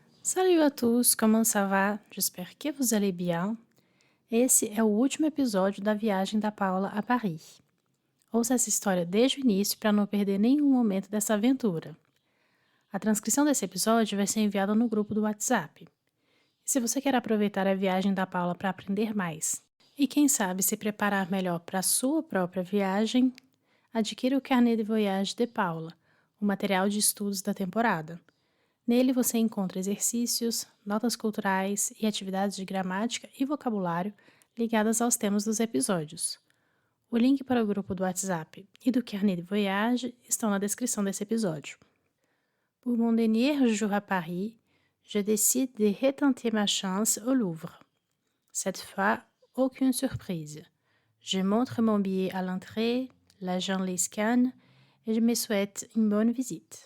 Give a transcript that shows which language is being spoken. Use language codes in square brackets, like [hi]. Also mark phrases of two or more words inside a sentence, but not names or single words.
[fr] Salut a tous, como ça va? J'espère que vous allez bien. [pt] Esse é o último episódio da viagem da Paula a Paris. Ouça essa história desde o início para não perder nenhum momento dessa aventura. A transcrição desse episódio vai ser enviada no grupo do WhatsApp. E se você quer aproveitar a viagem da Paula para aprender mais e quem sabe se preparar melhor para a sua própria viagem, adquira o Carnet de Voyage de Paula, o material de estudos da temporada. Nele você encontra exercícios, notas culturais e atividades de gramática e vocabulário ligadas aos temas dos episódios. O link para o grupo do WhatsApp e do Carnet de Voyage estão na descrição desse episódio. [fr] Pour mon dernier jour à Paris, je décide de retenter ma chance au Louvre. Cette fois, aucune surprise. Je montre mon billet à l'entrée, l'agent les scanne et je me souhaite une bonne visite.